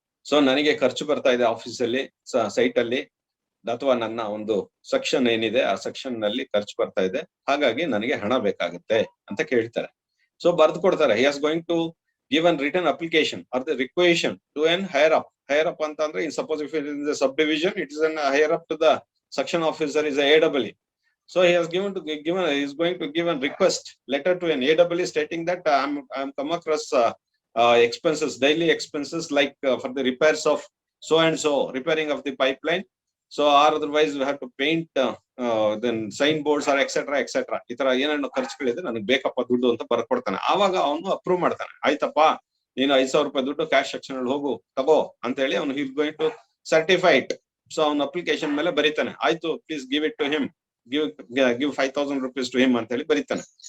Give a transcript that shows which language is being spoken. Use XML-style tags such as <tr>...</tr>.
<kn>So ನನಗೆ ಖರ್ಚು ಬರ್ತಾ ಇದೆ ಆಫೀಸ್ ಅಲ್ಲಿ, ಸೈಟ್ ಅಲ್ಲಿ, ಅಥವಾ ನನ್ನ ಒಂದು ಸೆಕ್ಷನ್ ಏನಿದೆ ಆ ಸೆಕ್ಷನ್ ನಲ್ಲಿ ಖರ್ಚು ಬರ್ತಾ ಇದೆ, ಹಾಗಾಗಿ ನನಗೆ ಹಣ ಬೇಕಾಗುತ್ತೆ ಅಂತ ಕೇಳ್ತಾರೆ. ಸೊ ಬರ್ದು ಕೊಡ್ತಾರೆ.</kn> <en>He is going to give an return application or the requisition to an higher up.</en> <kn>Higher up ಅಂತ ಅಂದ್ರೆ</kn> <en>In suppose if it is the sub division, it is an higher up to the section officer is a AEE. So he is going to give a request letter to an AEE stating that I'm come across expenses, daily expenses like for the repairs of so and so, repairing of the pipeline. So or otherwise we have to paint then signboards or etc.</en> <kn>ಈ ತರ ಏನೇನು ಖರ್ಚುಗಳಿದೆ ನನಗೆ ಬೇಕಪ್ಪ ದುಡ್ಡು ಅಂತ ಬರ್ಕೊಡ್ತಾನೆ. ಆವಾಗ ಅವನು approve ಮಾಡ್ತಾನೆ. ಆಯ್ತಪ್ಪ ನೀನು 5,000 ರೂಪಾಯಿ ದುಡ್ಡು ಕ್ಯಾಶ್ ಸೆಕ್ಷನ್ ಅಲ್ಲಿ ಹೋಗು ತಗೋ ಅಂತ ಹೇಳಿ ಅವನು</kn> <en>he is going to certify it.</en> <kn>So ಅವ್ನ ಅಪ್ಲಿಕೇಶನ್ ಮೇಲೆ ಬರೀತಾನೆ, ಆಯ್ತು</kn> <en>please give it to him,</en> <kn>give 5,000 rupees to him ಅಂತ ಹೇಳಿ ಬರೀತಾನೆ.</kn>